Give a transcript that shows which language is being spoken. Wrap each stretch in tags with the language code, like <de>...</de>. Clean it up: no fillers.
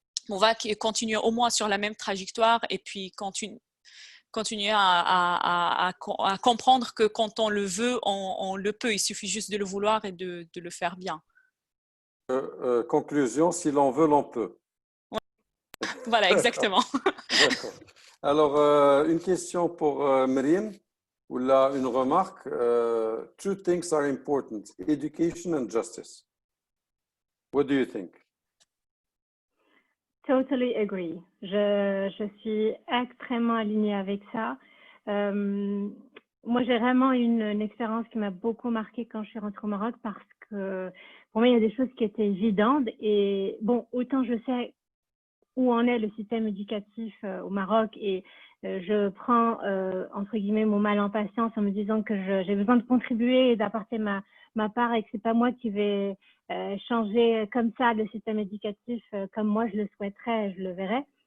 <fr>On va continuer au moins sur la même trajectoire et puis continuer à comprendre que quand on le veut, on le peut. Il suffit juste de le vouloir et de le faire bien. Conclusion, si l'on veut, l'on peut. Ouais. Voilà, exactement. D'accord. Alors, une question pour Myriam, ou là, une remarque.</fr> <en>Two things are important, education and justice. What do you think? Totally agree.</en> <fr>Je suis extrêmement alignée avec ça. Moi, j'ai vraiment une expérience qui m'a beaucoup marquée quand je suis rentrée au Maroc parce que pour moi, il y a des choses qui étaient évidentes. Et bon, autant je sais où en est le système éducatif au Maroc et je prends, entre guillemets, mon mal en patience en me disant que j'ai besoin de contribuer et d'apporter ma part et que c'est pas moi qui vais changer comme ça le système éducatif comme moi je le souhaiterais, je le verrais.</fr>